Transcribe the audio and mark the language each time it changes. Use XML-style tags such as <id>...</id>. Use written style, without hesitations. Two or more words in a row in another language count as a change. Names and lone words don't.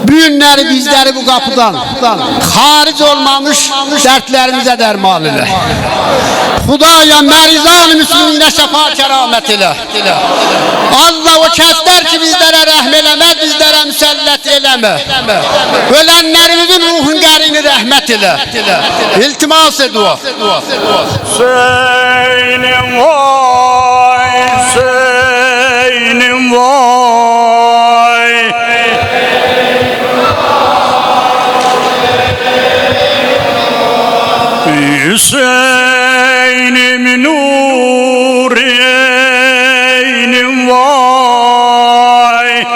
<az>Bu günləri bizləri bu qapıdan xaric olmamış dərdlərimizə dərman elə. Xudaya mərizan müslüminə şəfa kəramət elə. Allah o kəslər ki bizlərə rəhm eləməz, bizlərə müsəllət eləmə. Ölənlərimizin ruhun qərini rəhmət elə. İltimas edua. Hüseyin'im vay, Hüseyin'im vay. Hüseyin'im nuriyenim vay.</az>